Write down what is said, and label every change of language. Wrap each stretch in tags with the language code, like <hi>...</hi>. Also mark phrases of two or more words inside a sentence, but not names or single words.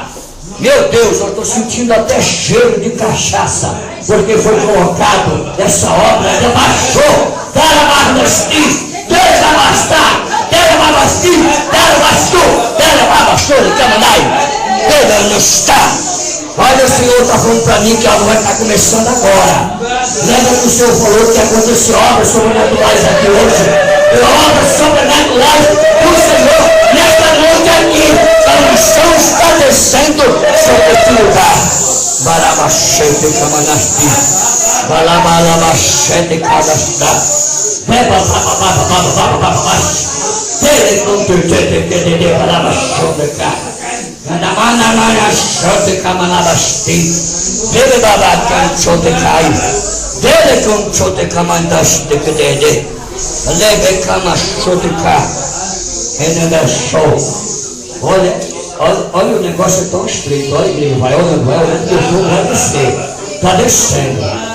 <pt>Meu Deus, eu estou sentindo até cheiro de cachaça, porque foi colocado essa obra, debaixou, olha, o Senhor está falando para mim que algo vai estar começando agora. Lembra que o Senhor falou que aconteceu obras sobrenaturais aqui hoje? Obras sobrenaturais do Senhor nesta noite aqui. A unção está descendo sobre esse lugar. Barabachete Kamanasti. Balabalabachete Kadastá. Beba bababababababababá. Ele não te entende, barabachete Kadastá. Canamana chote camanabasti, dele babacan chote cai, dele com chote camandaste que dele, leve cama chote cá, ainda show. Olha o negócio é tão estreito, olha igreja, vai olhando, que o fogo vai descer, está descendo.</pt>